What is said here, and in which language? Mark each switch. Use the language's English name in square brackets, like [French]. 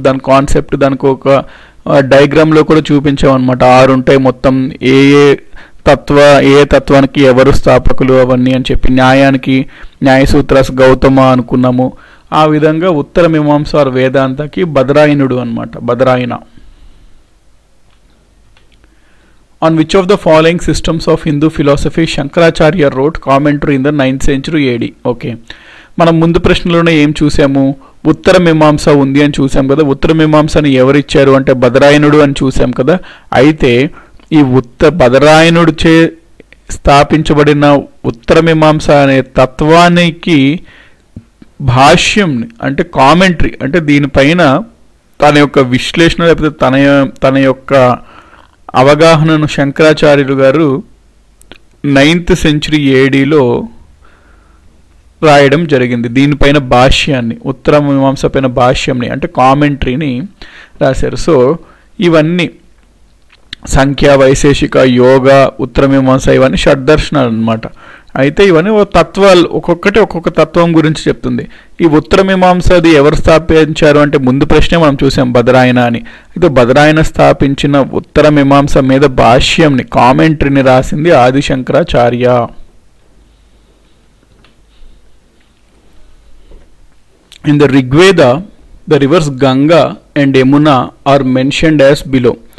[Telugu] దాని కాన్సెప్ట్, దానికి ఒక డయాగ్రామ్లో కూడా చూపించామన్నమాట. 6 ఉంటాయి మొత్తం. ఏ తత్వానికి ఎవరు స్థాపకులు అవన్నీ అని చెప్పి, న్యాయానికి న్యాయసూత్రాస్ గౌతమ అనుకున్నాము. ఆ విధంగా ఉత్తర మీమాంస ఆర్ వేదాంతకి బదరాయనుడు అనమాట, బదరాయన. [English] On which of the following systems of Hindu philosophy Shankaracharya wrote commentary in the 9th century AD? [Telugu] Okay, మనం ముందు ప్రశ్నలోనే ఏం చూసాము? ఉత్తర మీమాంస ఉంది అని చూసాం కదా. ఉత్తర మీమాంసని ఎవరిచ్చారు అంటే బదరాయనుడు అని చూసాం కదా. అయితే ఈ బదరాయనుడు చే స్థాపించబడిన ఉత్తర మీమాంస అనే తత్వానికి భాష్యం అంటే కామెంటరీ, అంటే దీనిపైన తన యొక్క విశ్లేషణ లేకపోతే తన యొక్క అవగాహనను శంకరాచార్యులు గారు 9th century ADలో రాయడం జరిగింది. దీనిపైన భాష్యాన్ని, ఉత్తర మీమాంస పైన భాష్యంని అంటే కామెంటరీని రాశారు. సో ఇవన్నీ సంఖ్య, వైశేషిక, యోగ, ఉత్తర మీమాంస ఇవన్నీ షడ్దర్శనాలు అనమాట. అయితే ఇవన్నీ తత్వాలు, ఒక్కొక్క తత్వం గురించి చెప్తుంది. ఈ ఉత్తర మీమాంసది ఎవరు స్థాపించారు అంటే ముందు ప్రశ్నే మనం చూసాం, బదరాయన అని. అయితే బదరాయన స్థాపించిన ఉత్తర మీమాంస మీద భాష్యంని, కామెంటరీని రాసింది Adi Shankaracharya. [English] In the Rigveda, the rivers Ganga and Yamuna are mentioned as below.